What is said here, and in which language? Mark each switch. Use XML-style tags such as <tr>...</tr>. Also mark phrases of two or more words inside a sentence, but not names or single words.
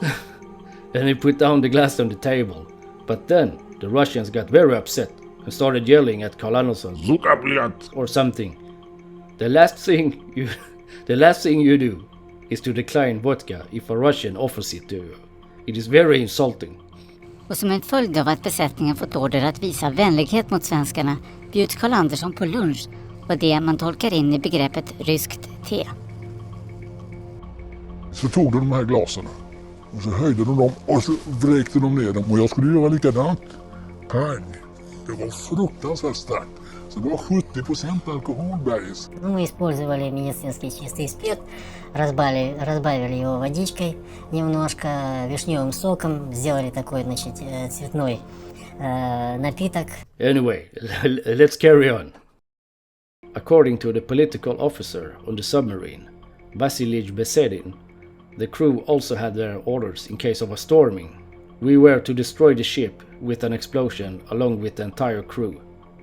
<en>And he put down the glass on the table. But then the Russians got very upset and started yelling at Carl Anderson,</en> <ru>"Сука блять!"</ru> <en>or something. The last thing you do is to decline vodka if a Russian offers it to you. It is very insulting.</en> <sv>Och som en följd av att besättningen fått order att visa vänlighet mot svenskarna bjuds Carl Andersson på lunch och det man tolkar in i begreppet ryskt te. Så tog de här glasen och så höjde de dem och så vräkte de ner dem och jag skulle göra likadant. Pang! Det var fruktansvärt starkt. Så det var 70% алкоголь-бейс.</sv> <ru>Мы использовали медицинский чистый спирт, разбавили его водичкой, немножко вишневым соком, сделали такой, значит, цветной напиток.</ru> <en>Anyway, let's carry on. According to the political officer on the submarine, Vasilij Besedin, the crew also had their orders in case of a storming. We were to destroy the ship with an explosion along with the entire crew.</en>